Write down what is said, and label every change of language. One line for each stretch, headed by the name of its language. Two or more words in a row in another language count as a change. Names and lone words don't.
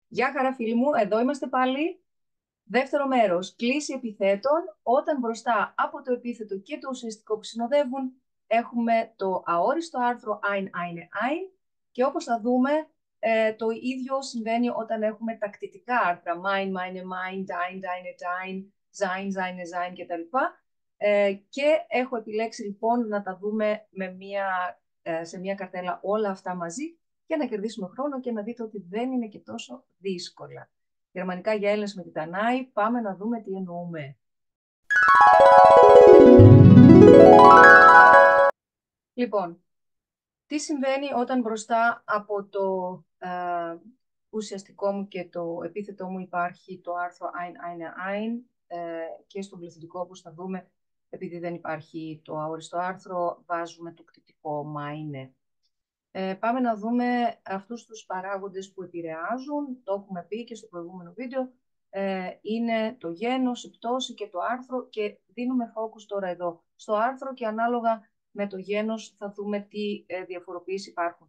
Greek: Γεια χαρά φίλοι μου, εδώ είμαστε πάλι. Δεύτερο μέρος, κλίση επιθέτων, όταν μπροστά από το επίθετο και το ουσιαστικό που συνοδεύουν έχουμε το αόριστο άρθρο
German: ein, eine, ein
Greek: και όπως θα δούμε το ίδιο συμβαίνει όταν έχουμε τα κτητικά άρθρα
German: mein, meine, mein, dein, deine, dein, sein, seine, sein
Greek: κτλ. Και έχω επιλέξει λοιπόν να τα δούμε σε μια καρτέλα όλα αυτά μαζί για να κερδίσουμε χρόνο και να δείτε ότι δεν είναι και τόσο δύσκολα. Γερμανικά για Έλληνες με τη Τανάη, πάμε να δούμε τι εννοούμε. Λοιπόν, τι συμβαίνει όταν μπροστά από το ουσιαστικό μου και το επίθετό μου υπάρχει το άρθρο
German: ein, eine, ein
Greek: και στον πληθυντικό, όπως θα δούμε, επειδή δεν υπάρχει το αόριστο άρθρο, βάζουμε το κτητικό meine. Πάμε να δούμε αυτούς τους παράγοντες που επηρεάζουν, το έχουμε πει και στο προηγούμενο βίντεο, είναι το γένος, η πτώση και το άρθρο και δίνουμε focus τώρα εδώ στο άρθρο και ανάλογα με το γένος θα δούμε τι διαφοροποιήσεις υπάρχουν.